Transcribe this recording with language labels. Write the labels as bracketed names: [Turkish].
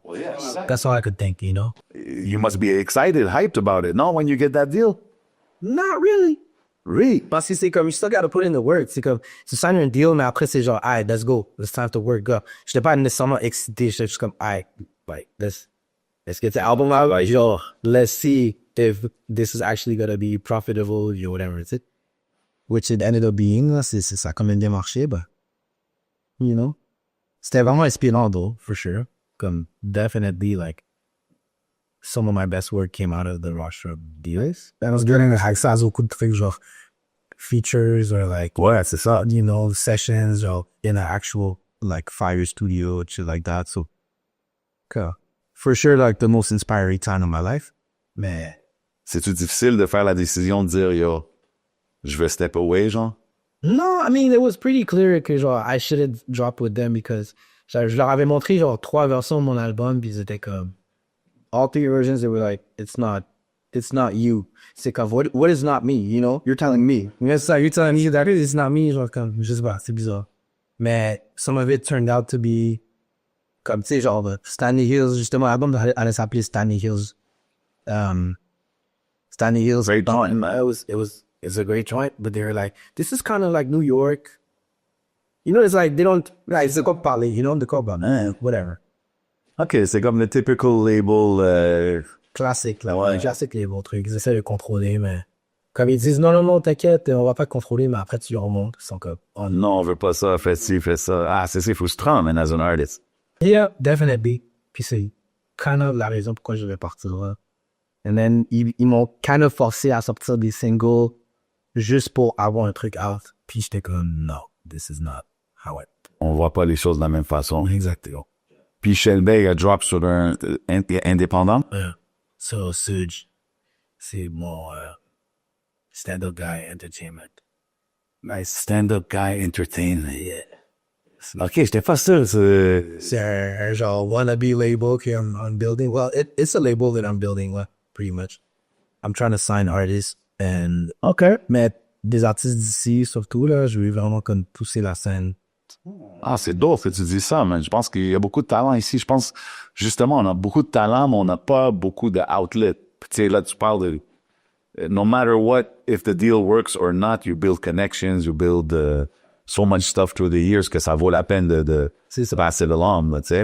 [English] Well, yeah, that's all I could think, you know? You must be excited, hyped about it, no, when you get that deal? Not really. Really? [French] Parce que c'est comme, [English] you still gotta put in the work. [French] C'est comme, tu signes un deal, mais après, c'est genre, [English] alright, let's go. It's time to work, go. [French] J'étais pas nécessairement excité. J'étais juste comme, [English] alright, like, let's get the album out. Like, yo, let's see if this is actually gonna be profitable, or whatever, it's it. Which it ended up being, là. [French] Ça a quand même bien marché, [English] but, you know. [French] C'était vraiment inspirant, [English] though, for sure. Comme, definitely, like, some of my best work came out of the Rostrum deals. I was doing like [French] ça, beaucoup de trucs genre [English] features or like [French] c'est ça. [English] You know, sessions or in an actual like fire studio, shit like that. So, for sure, like the most inspiring time of my life. [French] Mais c'est-tu difficile de faire la décision de dire yo, je veux [English] step away, [French] genre? [English] No, I mean it was pretty clear [French] que genre [English] I shouldn't drop with them because [French] je leur avais montré genre 3 versions de mon album puis ils étaient comme [English] all 3 versions, they were like, it's not you. [French] C'est comme, [English] what is not me, you know? You're telling me. Yes, you're telling me that it's not me. [French] Genre, comme, je sais pas, c'est bizarre. Mais [English] some of it turned out to be, [French] comme, tu sais, genre, Stanley Hills, justement, l'album allait s'appeler Stanley Hills. [English] Stanley Hills. Great joint. It's a great joint, but they were like, this is kind of like New York. You know, it's like, they don't, like, [French] c'est quoi parler, [English] you know? [French] De quoi parler, whatever. OK, c'est comme le typical label... Classique, là, ouais. Classique label, truc. Ils essaient de contrôler, mais... Comme ils disent, non, t'inquiète, on va pas te contrôler, mais après, tu remontes. Ils sont comme... Oh non, on veut pas ça, fais ci, fais ça. Ah, c'est frustrant, man, [English] as an artist. Yeah, definitely. [French] Puis c'est kind of la raison pourquoi je vais partir là. [English] And then, [French] ils m'ont kind of forcé à sortir des singles juste pour avoir un truc out. Puis j'étais comme, [English] no, this is not how it... [French] On voit pas les choses de la même façon. Exactement. Puis Chedda a drop sur un indépendant. So Suge, c'est mon stand-up guy entertainment. My stand-up guy entertainment. Yeah. OK, j'étais pas sûr. C'est un genre [English] wannabe label I'm building. Well, it's a label that I'm building, pretty much. I'm trying to sign artists and... OK. [French] Mais des artistes d'ici, surtout, là, je veux vraiment comme pousser la scène. Ah, c'est dope que tu dis ça, man. Je pense qu'il y a beaucoup de talent ici. Je pense, justement, on a beaucoup de talent, mais on n'a pas beaucoup d'outlet. Tu sais, là, tu parles de [English] no matter what, if the deal works or not, you build connections, you build so much stuff through the years [French] que ça vaut la peine de passer de l'âme, tu sais.